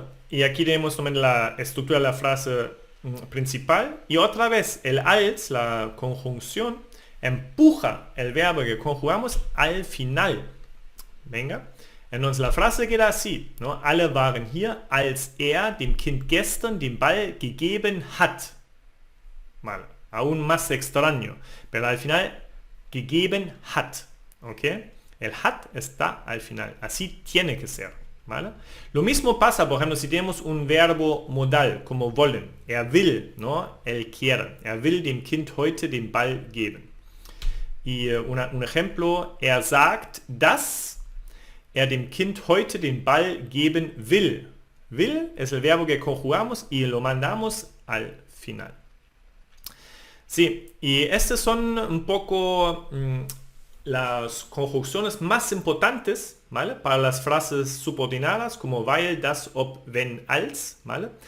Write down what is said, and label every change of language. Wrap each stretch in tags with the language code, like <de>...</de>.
<es>Y aquí tenemos también la estructura de la frase principal. Y otra vez, el als, la conjunción, empuja el verbo que conjugamos al final. Venga. Entonces la frase queda así, ¿no?</es> <de>Alle waren hier, als dem Kind gestern den Ball gegeben hat.</de> <es>Mal, aún más extraño, pero al final gegeben hat, ¿ok? El hat está al final, así tiene que ser, ¿vale? Lo mismo pasa, por ejemplo, si tenemos un verbo modal, como wollen. Will, ¿no? Él quiere.</es> <de>Will dem Kind heute den Ball geben.</de> <es>Y un ejemplo,</es> <de>sagt, dass dem Kind heute den Ball geben will.</de> <es>Will es el verbo que conjugamos y lo mandamos al final. Sí, y estas son un poco las conjunciones más importantes, ¿vale? Para las frases subordinadas como weil, das, ob, wenn, als, ¿vale?</es>